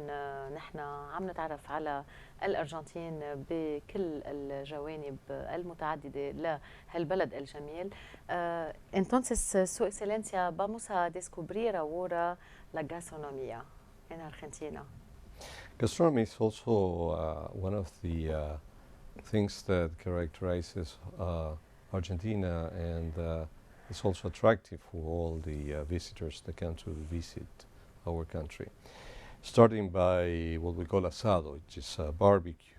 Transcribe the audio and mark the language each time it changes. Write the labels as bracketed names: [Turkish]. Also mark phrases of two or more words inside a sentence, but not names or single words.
[Arabic] نحن عم نتعرف على الأرجنتين بكل الجوانب المتعددة لهالبلد الجميل. [Spanish] Entonces, su excelencia, vamos a descubrir ahora la gastronomía en Argentina. [English] Gastronomy is also one of the things that characterizes Argentina, and it's also attractive for all the visitors that come to visit our country. Starting by what we call asado, which is barbecue.